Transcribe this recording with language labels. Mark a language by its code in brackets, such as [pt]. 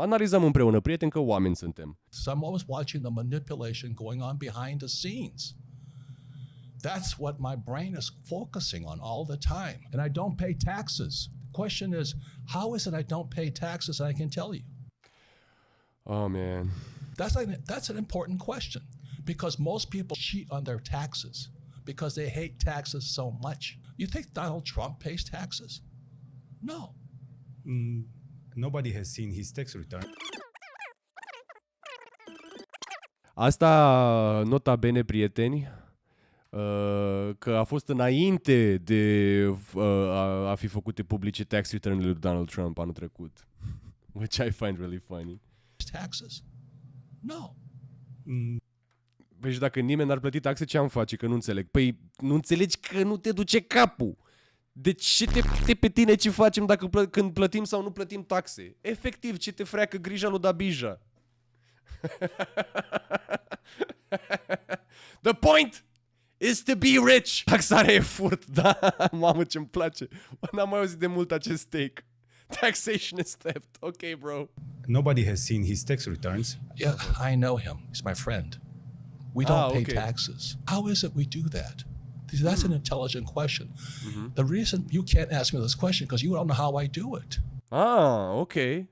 [ro] Analizăm împreună, prieteni, că oameni suntem. [en] So I'm always watching the manipulation going on behind the scenes. That's what my brain is focusing on all the time. And I don't pay taxes. The question is, how is it I don't pay taxes? And I can tell you. Oh, man. That's an important question, because most people cheat on their taxes because they hate taxes so much. You think Donald Trump pays taxes? No. Nobody has seen his tax return. [ro] Asta, nota bene, prieteni, că a fost înainte de a fi făcute publice tax return-urile lui Donald Trump anul trecut. [en] Which I find really funny. Taxes? No. [ro] Păi și dacă nimeni n-ar plăti taxe, ce am face? Că nu înțeleg. Păi nu înțelegi că nu te duce capul. Deci ce te f***e pe tine ce facem când plătim sau nu plătim taxe? Efectiv, ce te freacă grija lui Dabija. [en] The point is to be rich. [ro] Taxarea e furt, da? Mamă, ce-mi place. N-am mai auzit de mult acest take. [en] Taxation is theft. Okay, bro. Nobody has seen his tax returns. Yeah, I know him. He's my friend. We don't pay taxes. How is it we do that? That's an intelligent question. The reason you can't ask me this question because you don't know how I do it. Okay.